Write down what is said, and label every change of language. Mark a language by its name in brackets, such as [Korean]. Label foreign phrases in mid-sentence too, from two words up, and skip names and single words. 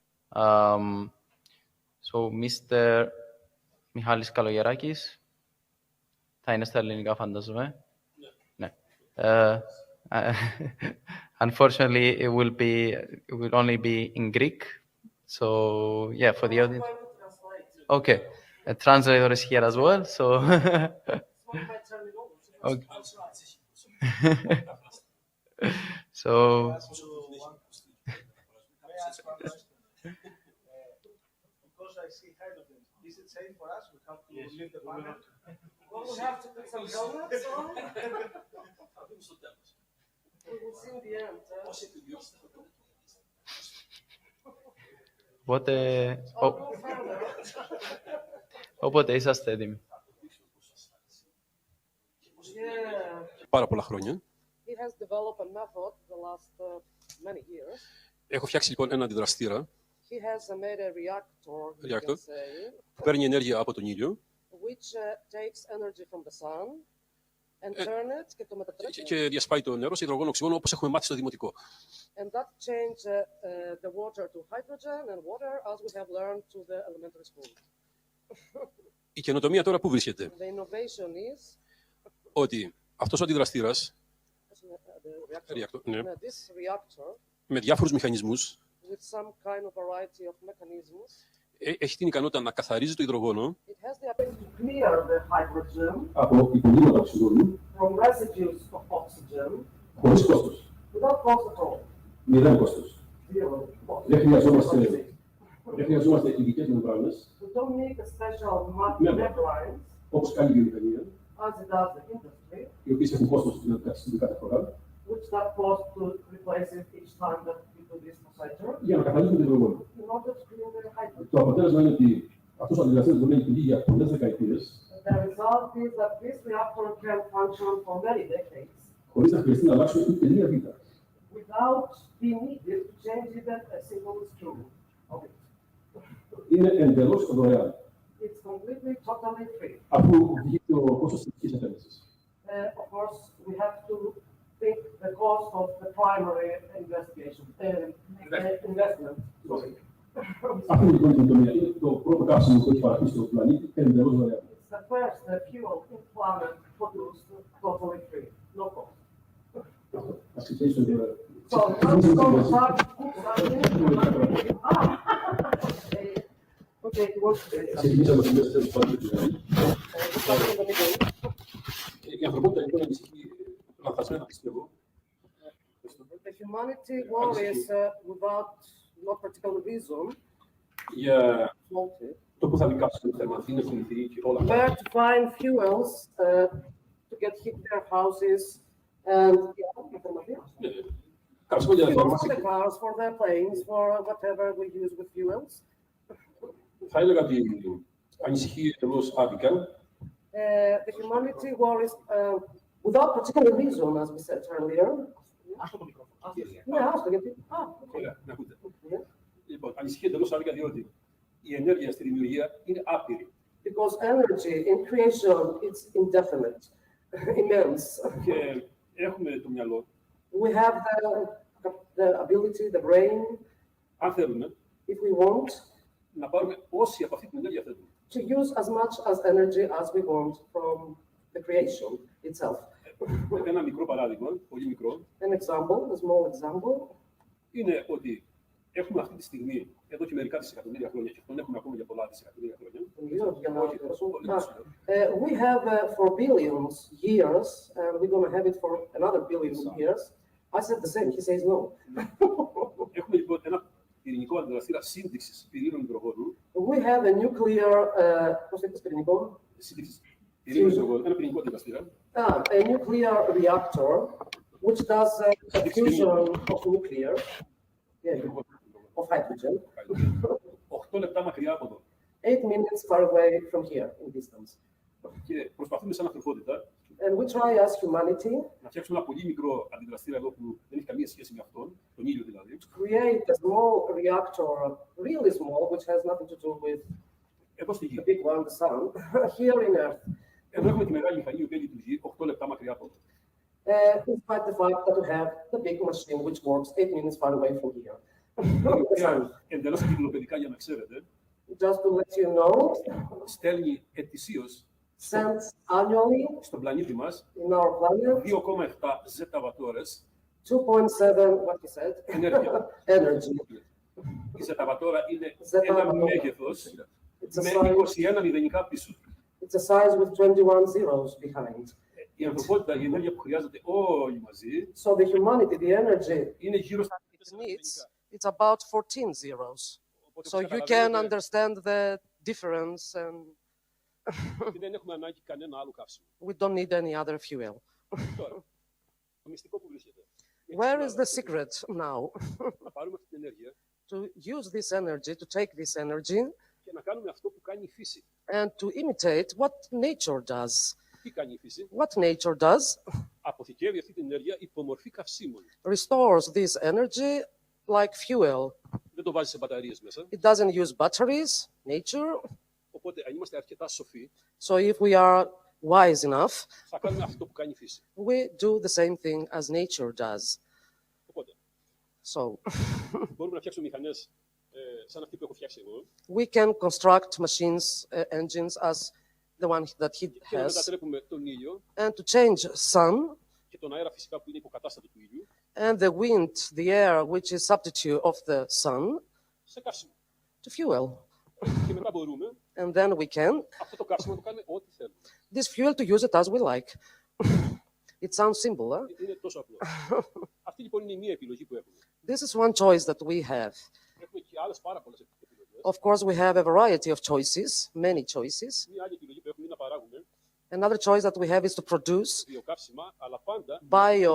[English] So, Mr. [Greek] Μιχαλης Καλογερακης, θα είναι στα ελληνικά, φαντάζομαι. Ναι. [English] Unfortunately, it will only be in Greek. So, yeah, for the audience. Okay, a translator is here as well. So, okay. So, because I see hydrogen, is it safe for us? We have to leave the panel. Well, we have to put some helmets on. We will see in the end. [Greek] Όποτε είσαστε έτοιμοι. Πάρα πολλά χρόνια. [English] He has developed a method the last many years. [Greek] Έχω φτιάξει λοιπόν ένα αντιδραστήρα [English] He has made a reactor, you can say, [Greek] που παίρνει ενέργεια από τον ήλιο [English] which takes energy from the sun and turn it [Greek] και το μετατρέπει. και διασπάει το νερό σε υδρογόνο οξυγόνο, όπως έχουμε μάθει στο δημοτικό. [English] And that change the water to hydrogen and water as we have learned to the elementary school. [Greek] Η καινοτομία τώρα πού βρίσκεται? [English] The innovation is [Greek] Ότι αυτός ο αντιδραστήρας [English] this reactor [Greek] με διάφορους μηχανισμούς [English] with some kind of variety of mechanisms. [Greek] Έχει την ικανότητα να καθαρίζει το υδρογόνο [English] It has the ability to clear the hydrogen [Greek] από υπολείμματα οξυγόνου [English] from residues of oxygen [Greek] χωρίς κόστος. [English] without cost at all. [Greek] Μηδέν κόστος. [English] Zero cost. [Greek] Δεν χρειαζόμαστε ειδικές μεμβράνες, [English] We don't need a special membrane [Greek] όπως κάνει η βιομηχανία, [English] as it does the industry, [Greek] οι οποίες έχουν κόστος να καθιστούν κάθε φορά, [English] which that cost to replace it each time that we do this procedure [Greek] για να καθαρίζουν το υδρογόνο. [English] in order to clean the hydrogen. [Greek] Το αποτέλεσμα είναι ότι αυτός ο αντιδραστής μπορεί να λειτουργεί για πολλές δεκαετίες, [English] The result is that this reactor can function for many decades [Greek] χωρίς να χρειαστεί να αλλάξουμε ούτε μία βήτα. [English] without being needed to change even a single screw of it. [Greek] Είναι εντελώς δωρεάν, [English] It's completely, totally free. [Greek] αφού βγει το κόστος της ειδικής επένδυσης. [English] Of course, we have to think the cost of the primary investment. Sorry. [Greek] Αυτή λοιπόν η καινοτομία είναι το πρώτο καύσιμο που έχει παραχθεί στον πλανήτη εντελώς δωρεάν. [English] It's the first fuel in planet produced totally free, no cost. [Greek] Ας ξεκινήσουμε τώρα. [English] So, let's go start. Okay, it works. [Greek] Ξεκινήσαμε τις μέσα της παντού. Η ανθρωπότητα λοιπόν ανησυχεί λανθασμένα, πιστεύω. [English] The humanity worries without no particular reason. [Greek] Για το που θα βγει κάποιος θέμα, αυτή είναι πολιτική και όλα αυτά. [English] Where to find fuels to get heat their houses and [Greek] Καυσμό για [English] fuels for the cars, for the planes, for whatever we use with fuels. [Greek] Θα έλεγα ότι ανησυχεί εντελώς άδικα. [English] The humanity worries without particular reason, as we said earlier. [Greek] Ναι, άστο, γιατί. Με ακούτε. Λοιπόν, ανησυχεί εντελώς άδικα διότι η ενέργεια στη δημιουργία είναι άπειρη. [English] Because energy in creation is indefinite, immense. [Greek] Και έχουμε το μυαλό. [English] We have the ability, the brain, [Greek] αν θέλουμε, [English] if we want, [Greek] να πάρουμε όση από αυτή την ενέργεια θέλουμε. [English] to use as much as energy as we want from the creation itself. [Greek] Ένα μικρό παράδειγμα, πολύ μικρό. [English] An example, a small example. [Greek] Είναι ότι έχουμε αυτή τη στιγμή, εδώ και μερικά δισεκατομμύρια χρόνια, και τον έχουμε ακόμα για πολλά δισεκατομμύρια χρόνια. [English] We have for billions years, and we're going to have it for another billion years. I said the same, he says no. [Greek] Έχουμε λοιπόν ένα πυρηνικό αντιδραστήρα σύνδεξης πυρήνων υδρογόνου. [English] We have a nuclear, [Greek] πώς λέγεται πυρηνικό? Σύνδεξης πυρήνων υδρογόνου, ένα πυρηνικό αντιδραστήρα. [English] A nuclear reactor, which does a fusion of nuclear, of hydrogen. [Greek] 8 λεπτά μακριά από εδώ. [English] 8 minutes far away from here in distance. [Greek] Και προσπαθούμε σαν ανθρωπότητα [English] And we try as humanity [Greek] να φτιάξουμε ένα πολύ μικρό αντιδραστήρα εδώ που δεν έχει καμία σχέση με αυτόν, τον ήλιο δηλαδή. [English] to create a small reactor, really small, which has nothing to do with [Greek] Εδώ στη [English] the [Greek] γη. [English] big one, the sun, here in Earth. [Greek] Εδώ έχουμε τη μεγάλη μηχανή που λειτουργεί 8 λεπτά μακριά από εδώ. [English] Despite the fact that we have the big machine which works 8 minutes far away from here. [Greek] η οποία εντελώς εγκυκλοπαιδικά για να ξέρετε, [English] Just to let you know, [Greek] στέλνει ετησίως [English] sends annually [Greek] στον πλανήτη μας [English] in our planet [Greek] 2,7 ζεταβατόρες [English] 2.7, what he said, [Greek] ενέργεια. [English] energy. [Greek] Η ζεταβατόρα είναι Ζεταβατόρα. ένα μέγεθος [English] It's a [Greek] με [English] size, [Greek] 21 μηδενικά πίσω. [English] it's a size with 21 zeros behind. [Greek] Η ανθρωπότητα, η ενέργεια που χρειάζεται όλοι μαζί, [English] So the humanity, the energy [Greek] είναι γύρω στα [English] it needs, it's about 14 zeros. So you can understand the difference, and [Greek] δεν έχουμε ανάγκη κανένα άλλο καύσιμο. [English] we don't need any other fuel. [Greek] Τώρα, το μυστικό που βρίσκεται. [English] Where is the secret now? [Greek] Να πάρουμε αυτή την ενέργεια [English] To use this energy, to take this energy, [Greek] και να κάνουμε αυτό που κάνει η φύση. [English] and to imitate what nature does. [Greek] Τι κάνει η φύση? [English] What nature does [Greek] Αποθηκεύει αυτή την ενέργεια υπομορφή καυσίμων. [English] restores this energy like fuel. [Greek] Δεν το βάζει σε μπαταρίες μέσα. [English] It doesn't use batteries, nature. [Greek] Οπότε, αν είμαστε αρκετά σοφοί, [English] So if we are wise enough, [Greek] θα κάνουμε αυτό που κάνει η φύση. [English] we do the same thing as nature does. [Greek] Οπότε, [English] So [Greek] μπορούμε να φτιάξουμε μηχανές σαν αυτή που έχω φτιάξει εγώ [English] we can construct machines, engines as the one that he [Greek] και να [English] has, [Greek] μετατρέπουμε τον ήλιο [English] and to change sun [Greek] και τον αέρα φυσικά που είναι υποκατάστατο του ήλιου [English] and the wind, the air, which is substitute of the sun, [Greek] σε καύσιμο. [English] to fuel. [Greek] Και μετά μπορούμε [English] And then we can [Greek] αυτό το καύσιμο να το κάνουμε ό,τι θέλουμε. this fuel to use it as we like. [English] It sounds simple, huh? [Greek] Είναι τόσο απλό. Αυτή λοιπόν είναι η μία επιλογή που έχουμε. [English] This is one choice that we have. [Greek] Έχουμε και άλλες πάρα πολλές επιλογές. [English] Of course, we have a variety of choices, many choices. [Greek] Μία άλλη επιλογή που έχουμε είναι να παράγουμε [English] Another choice that we have is to produce [Greek] βιοκαύσιμα, αλλά πάντα [English] Bio-